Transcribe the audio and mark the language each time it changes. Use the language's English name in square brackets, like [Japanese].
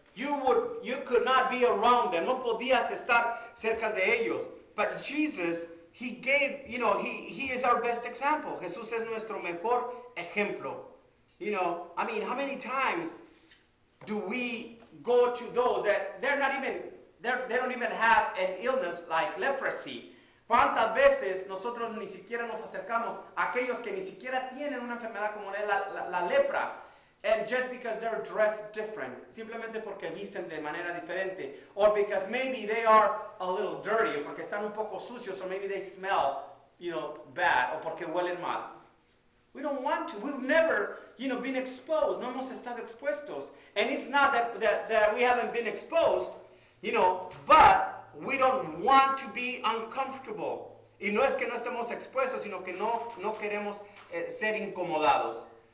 [English] You could not be around them. [Spanish] No podías estar cerca de ellos. [English] But Jesus, He gave, He is our best example. [Spanish] Jesús es nuestro mejor ejemplo. [English] How many times do we go to those that they don't even have an illness like leprosy? [Spanish] ¿Cuántas veces nosotros ni siquiera nos acercamos a aquellos que ni siquiera tienen una enfermedad como la lepra? [English] And just because they're dressed different, [Spanish] simplemente porque visten de manera diferente, [English] or because maybe they are a little dirty, [Spanish] o porque están un poco sucios, [English] or maybe they smell, bad, [Spanish] o porque huelen mal. [English] We don't want to. We've never, been exposed. [Spanish] No hemos estado expuestos. [English] And it's not that we haven't been exposed, but we don't want to be uncomfortable. [Spanish] Y no es que no estemos expuestos, sino que no queremos ser incomodados.